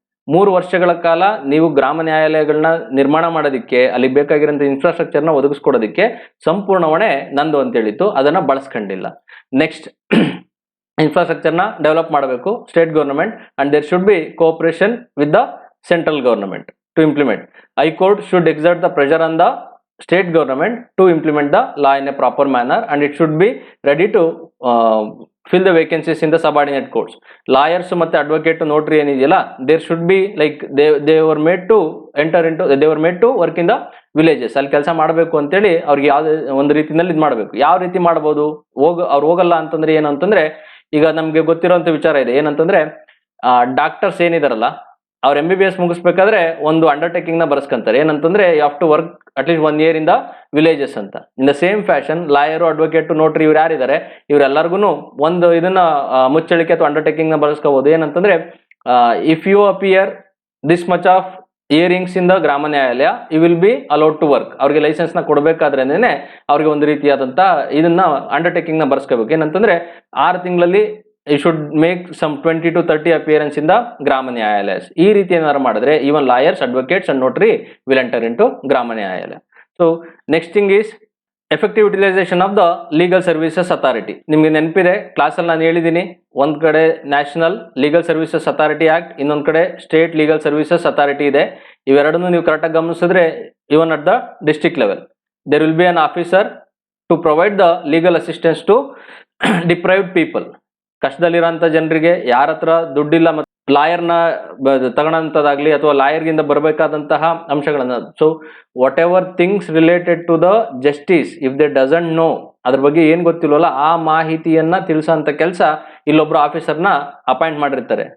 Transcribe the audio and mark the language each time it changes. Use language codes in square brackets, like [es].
[kn] 3 ವರ್ಷಗಳ ಕಾಲ ನೀವು ಗ್ರಾಮ ನ್ಯಾಯಾಲಯಗಳನ್ನ ನಿರ್ಮಾಣ ಮಾಡೋದಕ್ಕೆ ಅಲ್ಲಿ ಬೇಕಾಗಿರೋಂಥ ಇನ್ಫ್ರಾಸ್ಟ್ರಕ್ಚರ್ನ ಒದಗಿಸ್ಕೊಡೋದಕ್ಕೆ ಸಂಪೂರ್ಣ ಹೊಣೆ ನಂದು ಅಂತ ಹೇಳಿತ್ತು. ಅದನ್ನ ಬಳಸ್ಕೊಂಡಿಲ್ಲ. ನೆಕ್ಸ್ಟ್ ಇನ್ಫ್ರಾಸ್ಟ್ರಕ್ಚರ್ನ ಡೆವಲಪ್ ಮಾಡಬೇಕು [en] State government and there should be cooperation with the central government to implement. High Court should exert the pressure on the state government to implement the law in a proper manner, and it should be ready to fill the vacancies in the subordinate courts. Lawyers ಮತ್ತೆ advocate notary ಏನಿದೆಯಲ್ಲ, there should be like they were made to enter into, they were made to work in the villages. [kn] ಅಲ್ಲಿ ಕೆಲಸ ಮಾಡಬೇಕು ಅಂತೇಳಿ ಅವ್ರಿಗೆ ಯಾವ್ದು ಒಂದು ರೀತಿನಲ್ಲಿ ಇದು ಮಾಡಬೇಕು. ಯಾವ ರೀತಿ ಮಾಡ್ಬೋದು? ಅವ್ರು ಹೋಗಲ್ಲ ಅಂತಂದ್ರೆ ಏನು ಅಂತಂದ್ರೆ, ಈಗ ನಮ್ಗೆ ಗೊತ್ತಿರೋಂಥ ವಿಚಾರ ಇದೆ ಏನಂತಂದ್ರೆ, ಡಾಕ್ಟರ್ಸ್ ಏನಿದಾರಲ್ಲ ಅವ್ರು MBBS ಮುಗಿಸ್ಬೇಕಾದ್ರೆ ಒಂದು ಅಂಡರ್ಟೇಕಿಂಗ್ ನ ಬರ್ಸ್ಕೊಂತಾರೆ. [en] ಏನಂತಂದ್ರೆ you have to work at least 1 year in the villages ಅಂತ. In the same fashion [kn] lawyer, advocate, notary ಇವ್ರು ಯಾರಿದ್ದಾರೆ ಇವರೆಲ್ಲರಿಗೂ ಒಂದು ಇದನ್ನ ಮುಚ್ಚಳಿಕೆ ಅಥವಾ ಅಂಡರ್ಟೇಕಿಂಗ್ ನ ಬಳಸ್ಕೋಬಹುದು. [en] ಏನಂತಂದ್ರೆ if you appear this much of hearings in the Gram Nyayalaya you will be allowed to work. [kn] ಅವ್ರಿಗೆ ಲೈಸೆನ್ಸ್ ನ ಕೊಡಬೇಕಾದ್ರೇನೆ ಅವ್ರಿಗೆ ಒಂದು ರೀತಿಯಾದಂತ ಇದನ್ನ ಅಂಡರ್ಟೇಕಿಂಗ್ ನ ಬರ್ಸ್ಕೋಬೇಕು. ಏನಂತಂದ್ರೆ 6 ತಿಂಗಳಲ್ಲಿ [en] you should make some 20 to 30 appearance in the Grama Nyayalayas. [kn] ಈ ರೀತಿ ಏನಾದ್ರು ಮಾಡಿದ್ರೆ [en] even lawyers, advocates and notary will enter into Grama Nyayalaya. So next thing is effective utilization of the legal services authority. [kn] ನಿಮಗೆ ನೆನಪಿದೆ ಕ್ಲಾಸಲ್ಲಿ ನಾನು ಹೇಳಿದ್ದೀನಿ, ಒಂದ್ ಕಡೆ national legal services authority act, ಇನ್ನೊಂದ್ ಕಡೆ ಸ್ಟೇಟ್ ಲೀಗಲ್ ಸರ್ವಿಸಸ್ ಅಥಾರಿಟಿ ಇದೆ. ಇವೆರಡನ್ನು ನೀವು ಕರೆಕ್ಟಾಗಿ ಗಮನಿಸಿದ್ರೆ [en] Even at the district level there will be an officer to provide the legal assistance to deprived people. [kn] ಕಷ್ಟದಲ್ಲಿರೋಂಥ ಜನರಿಗೆ ಯಾರ ಹತ್ರ ದುಡ್ಡಿಲ್ಲ ಮತ್ತು ಲಾಯರ್ನ ತಗೊಳ್ಳೋಂಥದ್ದಾಗ್ಲಿ ಅಥವಾ ಲಾಯರ್ಗಿಂದ ಬರಬೇಕಾದಂತಹ ಅಂಶಗಳನ್ನ, [en] so whatever things related to the justice if they doesn't know, [kn] ಅದ್ರ ಬಗ್ಗೆ ಏನ್ ಗೊತ್ತಿಲ್ವಲ್ಲ ಆ ಮಾಹಿತಿಯನ್ನ ತಿಳಿಸೋಂಥ ಕೆಲಸ ಇಲ್ಲೊಬ್ರು ಆಫೀಸರ್ನ ಅಪಾಯಿಂಟ್ ಮಾಡಿರ್ತಾರೆ.